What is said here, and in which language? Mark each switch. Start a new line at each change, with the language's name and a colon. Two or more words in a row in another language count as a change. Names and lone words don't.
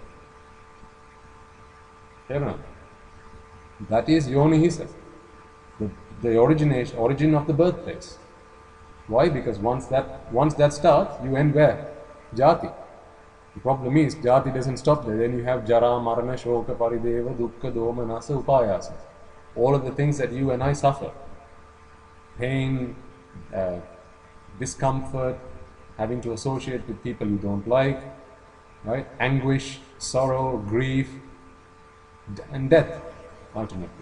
English: That is
Pali: yoni hisa.
English: The origin of the birthplace. Why? Because once that starts, you end where? Jati. The problem is, jati doesn't stop there. Then you have
Pali: jara, marana, shoka, parideva, dukkha, domanasa, upayasa.
English: All of the things that you and I suffer. Pain, discomfort, having to associate with people you don't like, right? Anguish, sorrow, grief, and death, ultimately.